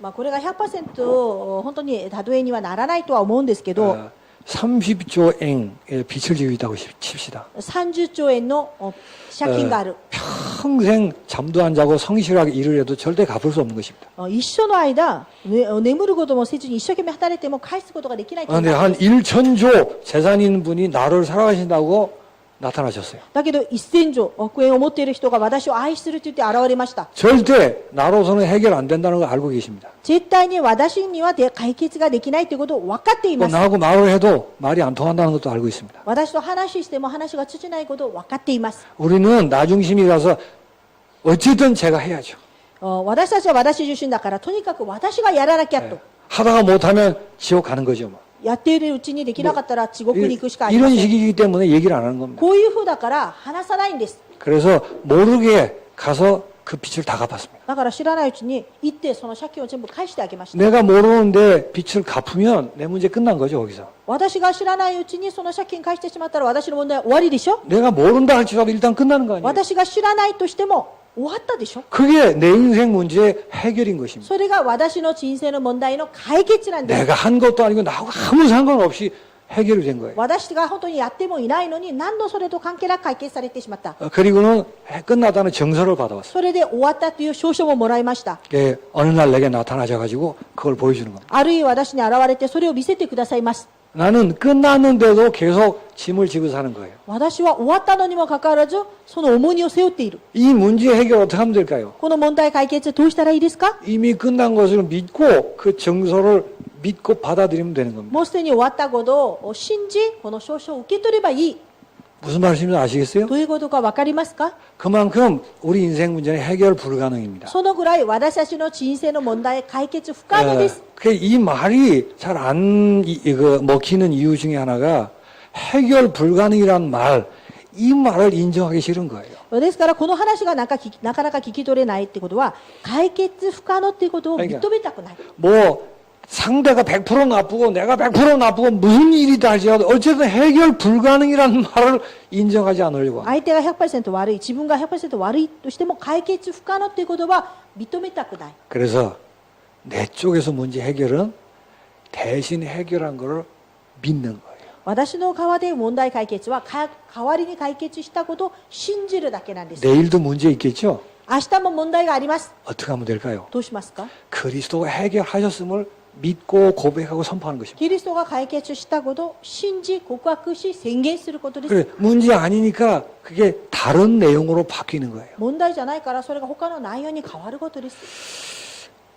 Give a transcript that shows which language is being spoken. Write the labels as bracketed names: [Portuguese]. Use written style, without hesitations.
[Japanese] これが 100% 本当に例えにはならないとは思うんですけど、 [Korean] 30조 eng의 빚을 지고 있다고 칩시다. [Japanese] 30兆円の借金がある。 [Korean] 평생 잠도 안 자고 성실하게 일을 해도 절대 갚을 수 없는 것입니다. [Japanese] 一生の間、眠ることもせずに一生懸命働いても返すことができないという。 [Korean] 그런데 한 1천조 재산 있는 분이 나를 사랑하신다고 나타나셨어요. [Japanese] だけど1000兆億円を持っている人が私を愛すると言って現れました。 [Korean] 절대 나로서는 해결 안 된다는 걸 알고 계십니다. [Japanese] 絶対に私には解決ができないということを分かっています。 [Korean] 나하고 말을 해도 말이 안 통한다는 것도 알고 있습니다. [Japanese] 私と話しても話が通じないことを分かっています。 [Korean] 우리는 나중심이라서 어쨌든 제가 해야죠. [Japanese] 私たちは私自身だからとにかく私がやらなきゃと。 [Korean] 하다가 못하면 지옥 가는 거죠. 뭐. [Japanese] やっているうちにできなかったら地獄に行くしかありませ [Korean] 이런 [Japanese] ん。 [Korean] 식이기 때문에 얘기를 안 하는 겁니다. [Japanese] こういう風だから話さないんです。 [Korean] 그래서 모르게 가서 그 빚을 다 갚았습니다. [Japanese] だから知らないうちに行ってその借金を全部返してあげました。 [Korean] 내가 모르는데 빚을 갚으면 내 문제 끝난 거죠, 거기서. [Japanese] 私が知らないうちにその借金返してしまったら私の問題は終わりでしょ。 [Korean] 내가 모른다 할지라도 일단 끝나는 거 아니에요? [Japanese] 私が知らないとしても終わったでしょ。 [Korean] 그게 내 인생 문제의 해결인 것입니다. [Japanese] それが私の人生の問題の解決なんです。 [Korean] 내가 한 것도 아니고 나하고 아무 상관없이 해결이 된 거예요. [Japanese] 私が本当にやってもいないのに何のそれと関係なく解決されてしまった。 [Korean] 그리고는 끝나다는 정서를 받아왔어요. [Japanese] それで終わったという証書ももらいました。 [Korean] 어느 날 내게 나타나셔가지고 그걸 보여주는 겁니다. [Japanese] あるいは私に現れてそれを見せてくださいます。 [Korean] 나는 끝났는데도 계속 짐을 지고 사는 거예요. [Japanese] 私は終わったのにもかかわらずその重荷を背負っている。 [Korean] 이 문제 해결 어떻게 하면 될까요? [Japanese] この問題解決どうしたらいいですか？ [Korean] 이미 끝난 것을 믿고 그 정서를 믿고 받아들이면 되는 겁니다. [Japanese] もうすでに終わったことを信じ、この証書を受け取ればいい。 [Korean] 무슨 말씀인지 아시겠어요? [Japanese] どういうことか分かりますか？ [Korean] 그만큼 우리 인생 문제는 해결 불가능입니다. [Japanese] そのぐらい私たちの人生の問題解決不可能です。 [Korean] 이 말이 잘 안 먹히는 이유 중에 하나가 해결 불가능이란 말, 이 말을 인정하기 싫은 거예요. [Japanese] ですからこの話がなかなか聞き取れないってことは解決不可能っていうことを認めたくない。 [Korean] 뭐 상대가 100% 나쁘고 내가 100% 나쁘고 무슨 일이다 할지라도 어쨌든 해결 불가능이라는 말을 인정하지 않으려고 합니다. [Japanese] 相手が 100% 悪い、自分が 100% 悪いとしても解決不可能っていうことは認めたくない。 [Korean] 그래서 내 쪽에서 문제 해결은 대신 해결한 것을 믿는 거예요. [Japanese] 私の側で問題解決は代わりに解決したことを信じるだけなんです。 [Korean] 내일도 문제 있겠죠? [Japanese] 明日も問題があります。 [Korean] 어떻게 하면 될까요? [Japanese] どうしますか？ [Korean] 그리스도가 해결하셨음을 믿고 고백하고 선포하는 것입니다. [Japanese] キリストが解決したことを信じ告白し宣言することです。 [Korean] 그래, 문제 아니니까 그게 다른 내용으로 바뀌는 거예요. [Japanese] 問題じゃないからそれが他の内容に変わることです。